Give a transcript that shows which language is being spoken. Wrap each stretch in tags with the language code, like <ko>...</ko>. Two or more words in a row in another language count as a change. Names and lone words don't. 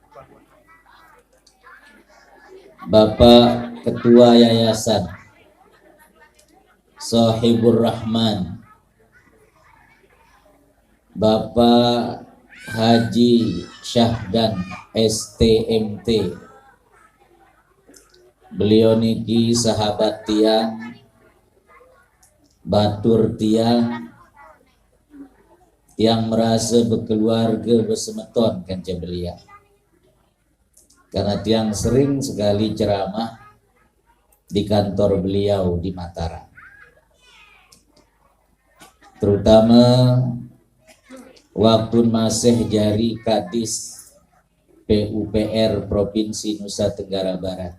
<id>Bapak Ketua Yayasan Shahibur Rahman, Bapak Haji Syahdan STMT, beliau niki sahabat tiang,</id> <sas>batur tiang</sas> <id>yang merasa berkeluarga</id> <sas>bersemeton kanca belia,</sas> <id>karena tiang sering sekali ceramah di kantor beliau di Mataram, terutama waktu masih jari Kadis PUPR Provinsi Nusa Tenggara Barat.</id>